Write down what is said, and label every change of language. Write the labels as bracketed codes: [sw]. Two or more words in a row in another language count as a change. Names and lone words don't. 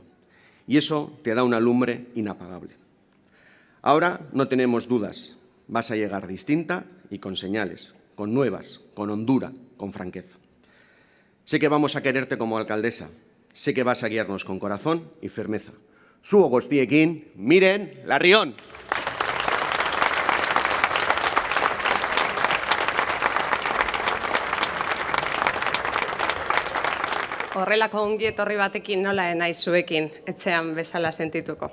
[es] Y eso te da una lumbre inapagable. Ahora no tenemos dudas, vas a llegar distinta y con señales, con nuevas, con hondura, con franqueza. Sé que vamos a quererte como alcaldesa, sé que vas a guiarnos con corazón y firmeza. [eu] Zu guztiekin, Miren Larrion. Horrelako ongi etorri batekin nola naiz zuekin, etxean bezala sentituko.